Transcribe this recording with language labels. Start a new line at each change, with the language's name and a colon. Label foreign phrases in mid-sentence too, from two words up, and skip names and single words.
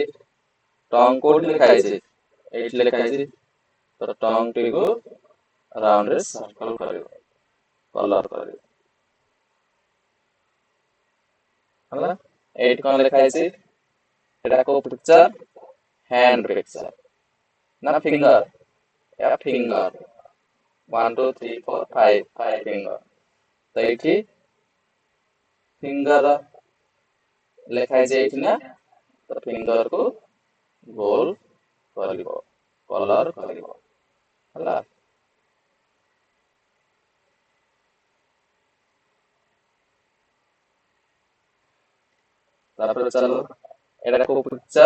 Odia: tongue କୋଉଠି ଲେଖା ହେଇଛି? ଏଇଠି ଲେଖା ହେଇଛି, ତ tongue ଟିକୁ ରାଉଣ୍ଡ ରେ ସର୍କଲ କରିବ, କଲର କରିବ। ହେଲା, ଏଇଠି କଣ ଲେଖା ହେଇଛି? ଏଟା କୋଉ ପିକ୍ଚର?
English: hand picture ନା finger? या finger, 1 2 3 4 5 finger।
Odia: ତ ଏଇଠି finger ଲେଖା ହେଇଛି ଏଇଠି ନା, ତ finger କୁ ଗୋଲ କରିବ, କଲର କରିବ। ହେଲା, ତାପରେ ଚାଲ ଏଟା କୋଉ ପିକ୍ଚର?